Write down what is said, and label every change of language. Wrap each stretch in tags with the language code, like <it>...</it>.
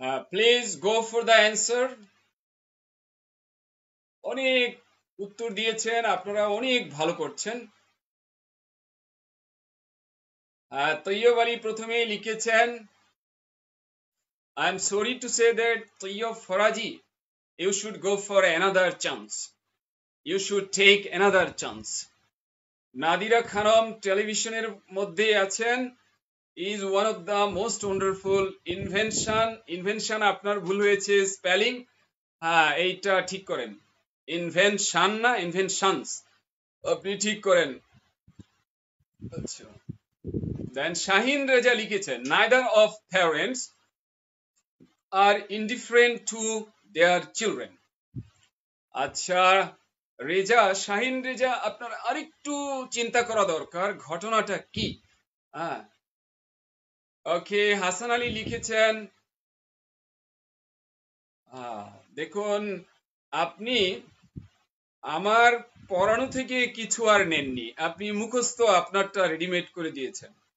<en>Please go for the answer.</en> <bn>অনেক উত্তর দিয়েছেন আপনারা, অনেক ভালো করছেন। তৈয়ব আলী প্রথমেই লিখেছেন,</bn> <en>I am sorry to say that Tayyab Faraji, you should go for another chance. You should take another chance.</en> <bn>Nadira Khanam টেলিভিশনের মধ্যে আছেন,</bn> <en>is one of the most wonderful invention.</en> <bn>Invention আপনার ভুল হয়েছে স্পেলিং। হ্যাঁ, এইটা ঠিক করেন। ইনভেনশন না ইনভেনশনস, আপনি ঠিক করেন। আচ্ছা, দেন শাহিন রেজা লিখেছেন</bn> <en>neither of parents are indifferent to their children.</en> <bn>আচ্ছা রেজা, শাহিন রেজা, আপনার আরেকটু চিন্তা করা দরকার, ঘটনাটা কি। হ্যাঁ, ওকে, হাসান আলী লিখেছেন দেখুন, আপনি আমার পড়ানো থেকে কিছু আর নেননি, আপনি মুখস্থ আপনারটা রেডিমেড করে দিয়েছেন।</bn>